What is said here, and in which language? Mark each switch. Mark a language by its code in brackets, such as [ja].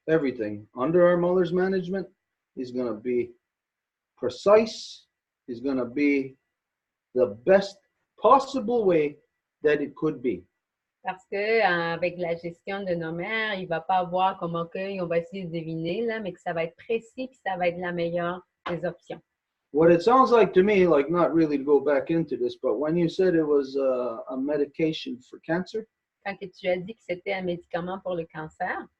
[en] Everything under our mother's management is going to be precise, is going to be the best possible way that it could be. [fr] Parce que avec la gestion de nos mères, il va pas voir comment que on va essayer de deviner là, mais que ça va être précis puis ça va être la meilleure des options. [en] What it sounds like to me, like not really to go back into this, but when you said it was a medication for cancer, [fr] Quand que tu as dit que c'était un médicament pour le cancer,